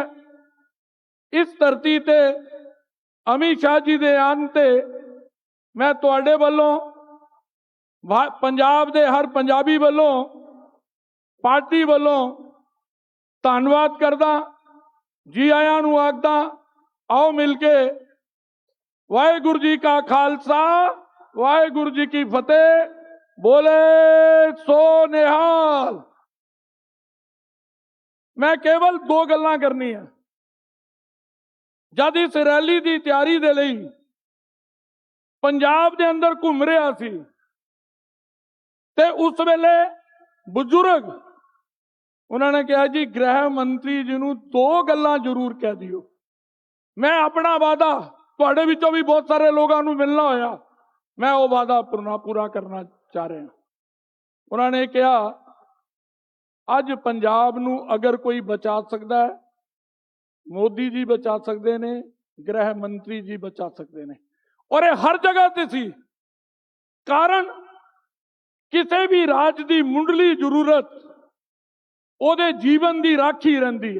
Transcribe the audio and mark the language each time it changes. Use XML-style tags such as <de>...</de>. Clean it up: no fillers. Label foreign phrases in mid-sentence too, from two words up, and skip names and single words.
<pa>ਇਸ ਧਰਤੀ ਤੇ ਅਮਿਤ ਸ਼ਾਹ ਜੀ ਦੇ ਆਨ ਤੇ ਮੈਂ ਤੁਹਾਡੇ ਵੱਲੋਂ ਪੰਜਾਬ ਦੇ ਹਰ ਪੰਜਾਬੀ ਵੱਲੋਂ ਪਾਰਟੀ ਵੱਲੋਂ ਧੰਨਵਾਦ ਕਰਦਾ, ਜੀ ਆਇਆਂ ਨੂੰ ਆਖਦਾ। ਆਓ ਮਿਲਕੇ ਵਾਹਿਗੁਰੂ ਜੀ ਕਾ ਖ਼ਾਲਸਾ, ਵਾਹਿਗੁਰੂ ਜੀ ਕੀ ਫ਼ਤਿਹ। ਬੋਲੇ ਸੋ ਨਿਹਾਲ। ਮੈਂ ਕੇਵਲ ਦੋ ਗੱਲਾਂ ਕਰਨੀ ਹੈ। ਜਦ ਇਸ ਰੈਲੀ ਕੀ ਤਿਆਰੀ ਦੇ ਲਈ ਪੰਜਾਬ ਦੇ ਅੰਦਰ ਘੁੰਮ ਰਿਹਾ ਸੀ ਤੇ ਉਸ ਵੇਲੇ ਬਜ਼ੁਰਗ</pa> <hi>उन्होंने कहा</hi> <pa>ਜੀ ਗ੍ਰਹਿ ਮੰਤਰੀ ਜੀ ਨੂੰ ਦੋ ਗੱਲਾਂ ਜ਼ਰੂਰ ਕਹਿ ਦਿਓ। ਮੈਂ ਅਪਣਾ ਵਾਅਦਾ ਤੁਹਾਡੇ ਵਿੱਚੋਂ ਭੀ ਬਹੁਤ ਸਾਰੇ ਲੋਗੋਂ ਨੂੰ ਮਿਲਣਾ ਹੋਇਆ,</pa> <hi>मैं वो वादा पूरा करना चाह रहा। उन्होंने कहा</hi> <pa>ਅੱਜ ਪੰਜਾਬ ਨੂੰ ਅਗਰ ਕੋਈ ਬਚਾ ਸਕਦਾ ਹੈ, ਮੋਦੀ ਜੀ ਬਚਾ ਸਕਦੇ ਨੇ, ਗ੍ਰਹਿ ਮੰਤਰੀ ਜੀ ਬਚਾ ਸਕਦੇ ਨੇ। ਔਰ ਇਹ ਹਰ ਜਗ੍ਹਾ ਤੇ ਸੀ। ਕਾਰਨ ਕਿਸੇ ਵੀ ਰਾਜ ਦੀ ਮੁੱਢਲੀ ਜ਼ਰੂਰਤ ਉਹਦੇ ਜੀਵਨ ਦੀ ਰਾਖੀ ਰਹਿੰਦੀ ਹੈ।</pa>